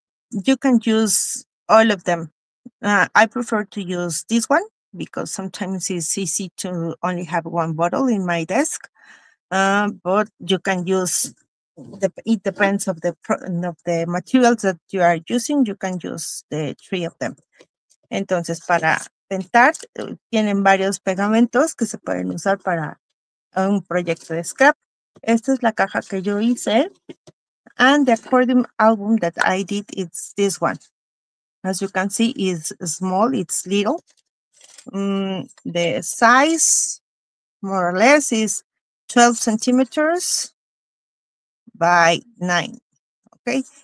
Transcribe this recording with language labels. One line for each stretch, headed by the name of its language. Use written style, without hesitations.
English: You can use all of them. I prefer to use this one because sometimes it's easy to only have one bottle in my desk. But you can use it depends of the materials that you are using. You can use the three of them.
Spanish: Entonces, para pintar, tienen varios pegamentos que se pueden usar para un proyecto de scrap. Esta es la caja que yo hice.
English: And the accordion album that I did, it's this one. As you can see, is small, it's little. The size, more or less, is 12 centimeters by 9. Okay.